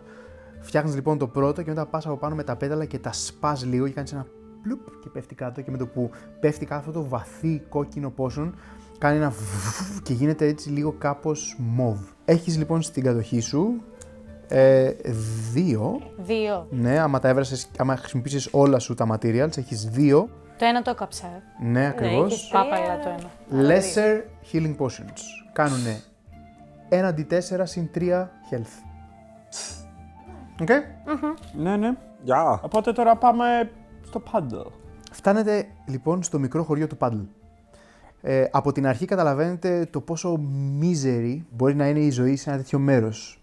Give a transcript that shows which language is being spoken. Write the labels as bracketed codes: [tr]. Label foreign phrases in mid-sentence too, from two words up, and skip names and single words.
[el] Φτιάχνεις λοιπόν το πρώτο και μετά πας από πάνω με τα πέταλα και τα σπάς λίγο και κάνεις ένα πλουπ και πέφτει κάτω και με το που πέφτει κάτω αυτό το βαθύ κόκκινο potion κάνει ένα βουβουβ και γίνεται έτσι λίγο κάπως μοβ. Έχεις λοιπόν στην κατοχή σου 2. 2. Ναι, άμα χρησιμοποιήσεις όλα σου τα materials, έχεις 2. Το ένα το έκαψα. Ναι, ακριβώς. Πάπαλα το ένα. [en] Lesser healing potions. [el] Κάνουνε 1d4 συν 3 health. Οκ. Ναι. Γεια! Οπότε τώρα πάμε στο paddle. Φτάνετε λοιπόν στο μικρό χωριό του Paddle. Από την αρχή καταλαβαίνετε το πόσο μίζερη μπορεί να είναι η ζωή σε ένα τέτοιο μέρος.